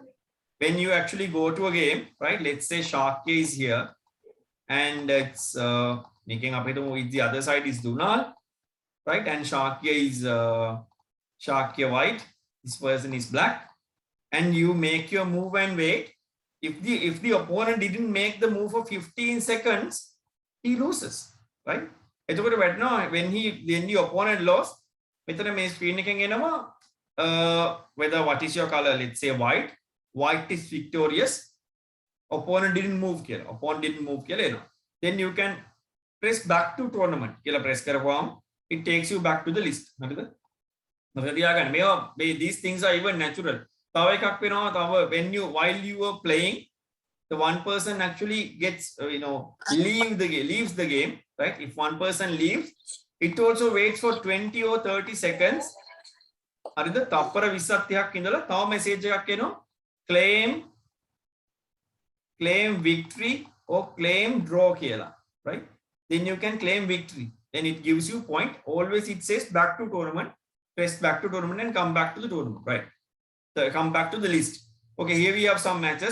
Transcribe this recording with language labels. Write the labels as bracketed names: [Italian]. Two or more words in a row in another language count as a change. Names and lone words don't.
[English] When you actually go to a game, right? Let's say Sharky is here, and it's making up with the other side is Dunal, right? And Sharky is Sharky white. This person is black, and you make your move and wait. If the opponent didn't make the move for 15 seconds, he loses, right? [Sinhala] එතකොට වැටෙනවා [English] when the opponent lost, [Sinhala] මෙතන මේ screen එකෙන් එනවා [English] whether what is your color, let's say white is victorious, opponent didn't move [Sinhala] කියලා එනවා. [English] Then you can press back to tournament [Sinhala] කියලා press කරපුවාම [English] it takes you back to the list. [Sinhala] හරිද? මතක තියාගන්න මේවා [English] these things are even natural. [Sinhala] තව එකක් වෙනවා තව [English] while you were playing, the one person actually gets leaves the game, right? If one person leaves, it also waits for 20 or 30 seconds. [Sinhala] හරිද? තප්පර 20ක් 30ක් ඉඳලා තව message එකක් එනවා [English] claim victory or claim draw [Sinhala] කියලා, right? [English] Then you can claim victory, then it gives you point. Always it says back to tournament, press back to tournament and come back to the tournament, right? So come back to the list. Okay, here we have some matches.